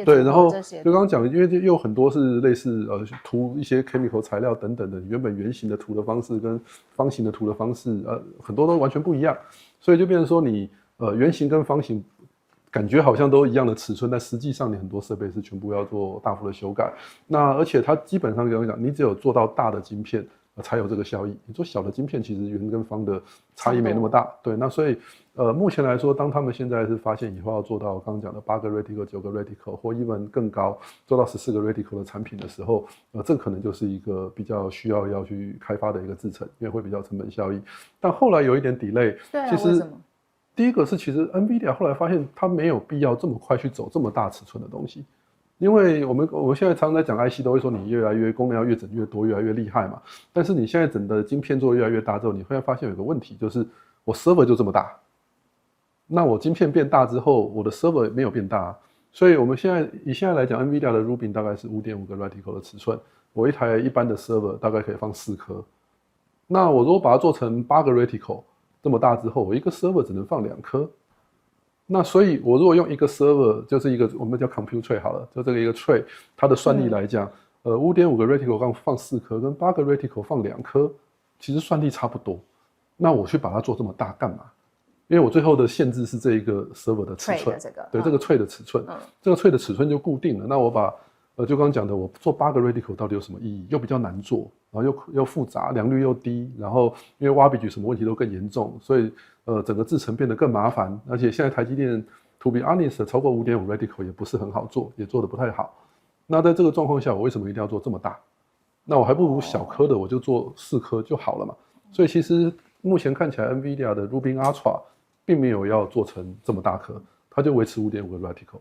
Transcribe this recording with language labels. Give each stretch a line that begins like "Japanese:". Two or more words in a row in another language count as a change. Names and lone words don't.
Chinese: 對，然後就剛剛講，因為又有很多是類似塗一些 chemical 材料等等的，原本圓形的塗的方式跟方形的塗的方式很多都完全不一樣，所以就變成說你圓形跟方形。感覺好像都一樣的尺寸，但實際上你很多設備是全部要做大幅的修改。那而且它基本上講，你只有做到大的晶片才有這個效益。你做小的晶片，其實圓跟方的差異沒那麼大。對，那所以目前來說，當他們現在是發現以後要做到我剛剛講的8個 reticle、9個 reticle 或 even 更高，做到14個 reticle 的產品的時候，這可能就是一個比較需要去開發的一個製程，因為會比較成本效益。但後來有一點 delay， 其實。第一個是，其實 NVIDIA 後來發現它沒有必要這麼快去走這麼大尺寸的東西，因為我們現在常常在講 IC 都會說你越來越功能要越整越多，越來越厲害嘛。但是你現在整個晶片做得越來越大之後，你會發現有個問題，就是我 server 就這麼大，那我晶片變大之後，我的 server 沒有變大，所以我們以現在來講 ，NVIDIA 的 Rubin 大概是5.5個 reticle 的尺寸，我一台一般的 server 大概可以放4顆，那我如果把它做成8個 reticle。這麼大之後，我一個 server 只能放2顆，那所以我如果用一個 server， 就是一個我們叫
English: compute tray
Chinese: 好了，就這個一個 tray， 它的算力來講，5.5個 reticle 放4顆，跟8個 reticle 放2顆，其實算力差不多。那我去把它做這麼大幹嘛？因為我最後的限制是這一個 server 的尺寸，對，這個 tray 的尺寸，這個 tray 的尺寸就固定了。那我把就剛剛講的，我做8個 reticle 到底有什麼意義？又比較難做，然後又複雜，良率又低，然後因為挖鼻舉什麼問題都更嚴重，所以整個製程變得更麻煩。而且現在台積電
English: to be honest
Chinese: 超過5.5 reticle 也不是很好做，也做得不太好。那在這個狀況下，我為什麼一定要做這麼大？那我還不如小顆的，我就做4顆就好了嘛。所以其實目前看起來 NVIDIA 的 Rubin Ultra 並沒有要做成這麼大顆，它就維持5.5個 reticle。